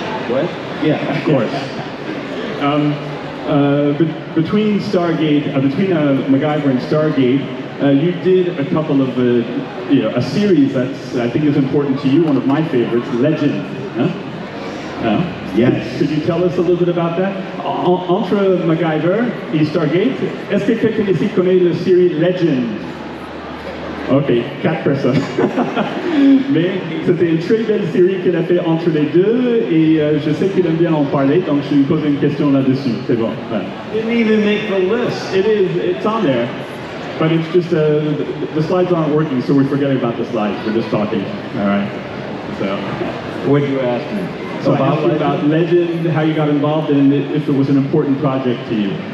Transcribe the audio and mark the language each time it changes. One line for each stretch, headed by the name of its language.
English: What? Yeah, of course. Between Stargate, between MacGyver and Stargate, you did a couple of, a series that's I think is important to you. One of my favorites, Legend. Huh? Yes. Could you tell us a little bit about that?
French: Entre MacGyver et Stargate, est-ce que quelqu'un ici connaît la série Legend? Ok, 4 personnes. Mais c'était une très belle série qu'elle a fait entre les deux et je sais qu'il aime bien en parler, donc je lui pose une question là-dessus. C'est bon.
English: Didn't even make the list. It's on there. But it's just, the slides aren't working, so we're forgetting about the slides. We're just talking. All right. So. What'd you ask me? So I asked you about Legend, how you got involved, and if it was an important project to you.